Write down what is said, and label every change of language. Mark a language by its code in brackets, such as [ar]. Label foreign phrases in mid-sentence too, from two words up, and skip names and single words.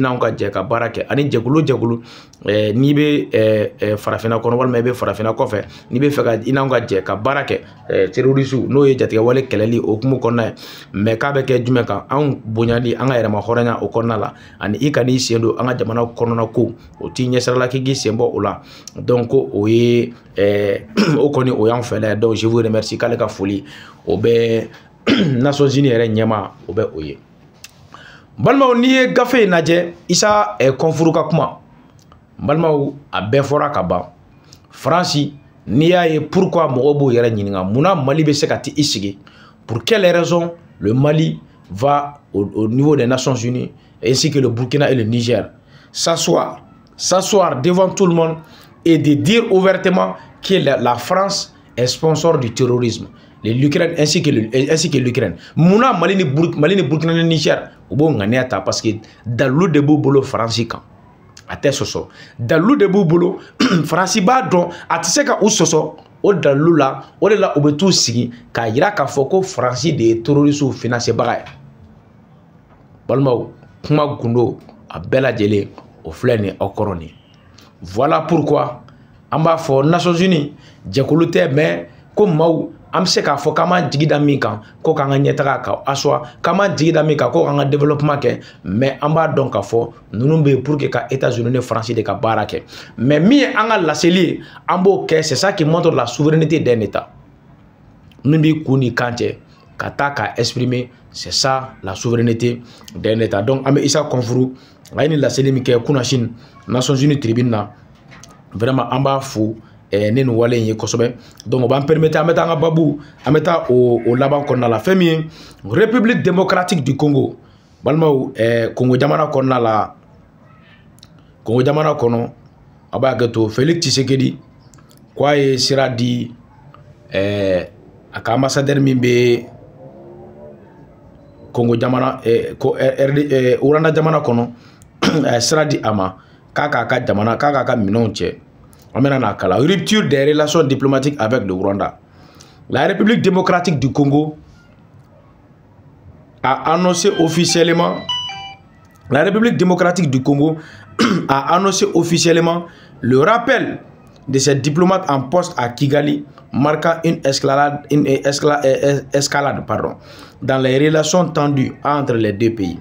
[bm] n'anw ka jɛ ka baara kɛ ani jɛkulu jɛkulu n'i bɛ farafinna kɔnɔ walima i bɛ farafinna kɔfɛ n'i bɛ fɛ ka i n'anw ka jɛ ka baara kɛ terroriste n'o ye jatigɛ wale kɛlɛli o hukumu kɔnɔna ye mais k'a bɛ kɛ jumɛn kan anw bonyali an ka yɛrɛma hɔrɔnya o kɔnɔna la ani i ka n'i sen don an ka jamana kɔnɔna ko o t'i ɲɛsirala k'i k'i sen bɔ o la donc o ye o kɔni o y'an fɛla ye donc [fr] je vous remercie [bm] k'ale ka foli o bɛ Nations Unies yɛrɛ ɲɛma o bɛ o ye. Balimaw n'i ye gafe in lajɛ Isa Kɔnfuru ka kuma balimaw a bɛɛ fɔra ka ban France n'i y'a ye pourquoi mɔgɔw b'o yɛrɛ ɲininka munna Mali bɛ se ka t'i sigi [fr] pour quelle raison le Mali va au niveau des Nations Unies ainsi que le Burkina et le Niger s'asseoir devant tout le monde et de dire ouvertement que la France est sponsor du terrorisme. L'Ukraine ainsi que l'Ukraine. [bm] Mouna Mali ni Burkina ni Niger ou bon ŋaniya [fr] parce que [bm] dalu de bolo France kan a tɛ sɔsɔ dalu de bolo France b'a dɔn a tɛ se ka u sɔsɔ o dalu la o de la u bɛ t'u sigi k'a yira k'a fɔ ko France de ye terroristes financebaga ye balimaw kuma gundo a bɛɛ lajɛlen o filɛ nin aw kɔrɔ nin [fr] voilà pourquoi [bm] an b'a fɔ Nations Unies jɛkulu tɛ mais ko maaw an bɛ se k'a fɔ k'an b'an jigi da min kan ko k'an ka ɲɛtaga ka asseoir k'an b'an jigi da min kan ko k'an ka développement kɛ mais an b'a dɔn k'a fɔ ninnu bɛ yen [fr] pour que [bm] ka États-Unis ni France de ka baara kɛ mais min ye an ka laseli ye an b'o kɛ [fr] c'est ça qui montre la souveraineté d'un État [bm] min b'i kun ni kan cɛ ka taa ka exprimer [fr] c'est ça la souveraineté d'un État [bm] donc an bɛ Isa Kɔnfuru a ye nin laseli min kɛ kunna sini Nations Unies tribune na vraiment an b'a fo ne nin wale in ye kosɛbɛ donc o b'an permettre an bɛ taa an ka babu an bɛ taa o laban kɔnɔna la fɛn min ye République démocratique du Congo balimaw Congo jamana kɔnɔna la Congo jamana kɔnɔ a b'a hakɛ to Félix Tshisekedi k'a ye sira di a ka ambassadeur min bɛ Congo jamana Uranda jamana kono sera di ama k'a ka jamana k'a ka minɛnw cɛ an bɛna n'a kala [fr] rupture des relations diplomatiques avec le Rwanda. La République démocratique du Congo a annoncé officiellement le rappel de ses diplomates en poste à Kigali, marquant une escalade dans les relations tendues entre les deux pays.